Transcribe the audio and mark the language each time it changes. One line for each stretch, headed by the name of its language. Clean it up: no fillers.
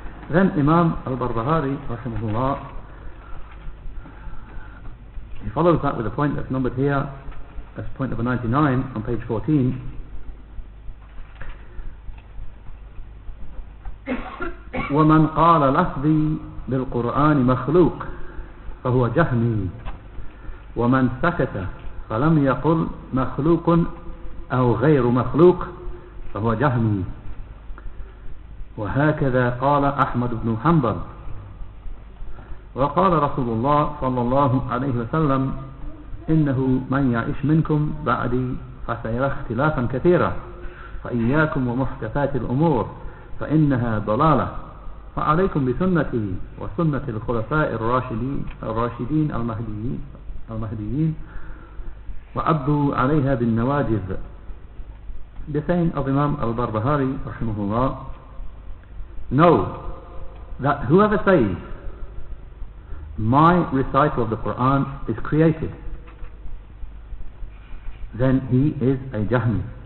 English: Then Imam al-Barbahari, rahimahullah, he follows that with a point that's numbered here as point number 99 on page 14.
Arabic: ومن قال لفظي بالقرآن مخلوق فهو جهمي ومن سكت فلم يقل مخلوق أو غير مخلوق فهو جهمي. وهكذا قال أحمد بن حنبل. وقال رسول الله صلى الله عليه وسلم إنه من يعيش منكم بعدي فسيرى اختلافا كثيرا فإياكم ومحدثات الأمور فإنها ضلالة فعليكم بسنتي وسنة الخلفاء الراشدين المهديين وعضوا عليها بالنواجذ.
English: The saying of Imam al-Barbahari rahimahullah, know that whoever says my recital of the Qur'an is created, then he is a Jahmi.